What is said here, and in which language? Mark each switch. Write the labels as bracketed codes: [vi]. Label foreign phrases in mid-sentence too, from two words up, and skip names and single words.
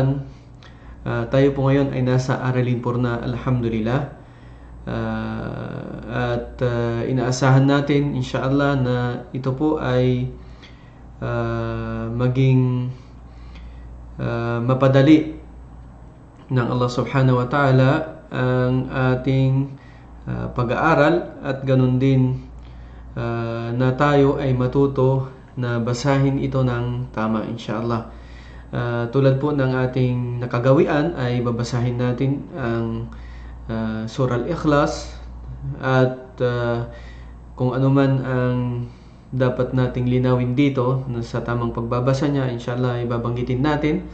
[tl] Tayo po ngayon ay nasa Aralin 4 na, alhamdulillah, at inaasahan natin inshallah na ito po ay maging mapadali ng [ar] الله سبحانه وتعالى [tl] ang ating pag-aaral, at ganun din na tayo ay matuto na basahin ito ng tama inshallah. Tulad po ng ating nakagawian ay babasahin natin ang Surah Al-Ikhlas, at kung ano man ang dapat nating linawin dito sa tamang pagbabasa niya, inshallah ay babanggitin natin.